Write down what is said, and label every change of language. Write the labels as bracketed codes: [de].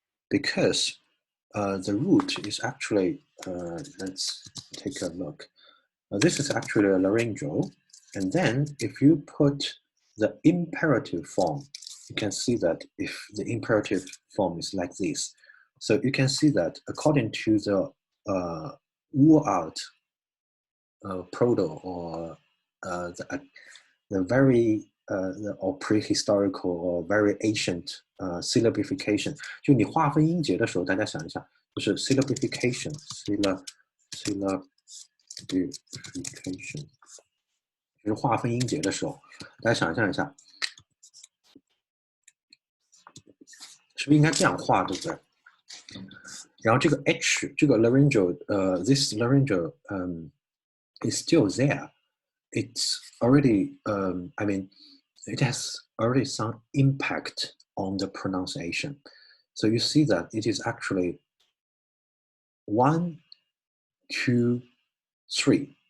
[en] Because the root is actually, let's take a look. This is actually a laryngeal. And then if you put the imperative form, you can see that if the imperative form is like this. So you can see that according to the Uralt proto or the very or prehistorical or very ancient syllabification， [zh] 就你划分音节的时候，大家想一下，就是 syllabification， 就是划分音节的时候，大家想象一下，是不是应该这样画，对不对？然后这个 H， 这个 [en] laryngeal， this laryngeal is still there. It's already, I mean, it has already some impact on the pronunciation. So you see that it is actually 1, 2, 3.